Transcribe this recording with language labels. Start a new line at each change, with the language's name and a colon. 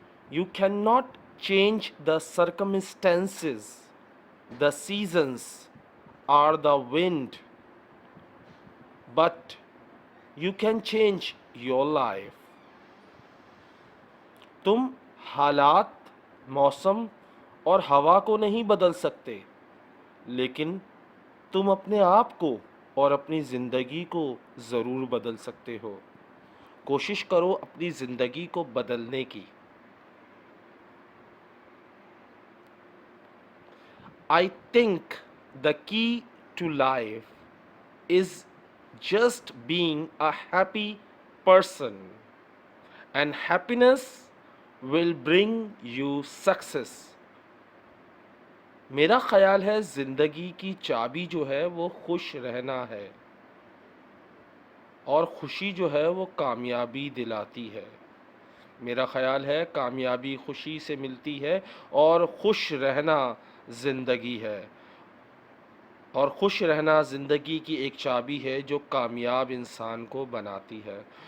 English: You cannot change the circumstances, the seasons, or the wind, but you can change your life.
Hindi: तुम हालात, मौसम और हवा को नहीं बदल सकते, लेकिन तुम अपने आप को और अपनी ज़िंदगी को ज़रूर बदल सकते हो. कोशिश करो अपनी ज़िंदगी को बदलने की.
English: I think the key to life is just being a happy person, and happiness will bring you success.
Hindi: मेरा ख्याल है ज़िंदगी की चाबी जो है वो खुश रहना है, और खुशी जो है वो कामयाबी दिलाती है. मेरा ख्याल है कामयाबी खुशी से मिलती है और खुश रहना ज़िंदगी है, और खुश रहना ज़िंदगी की एक चाबी है जो कामयाब इंसान को बनाती है.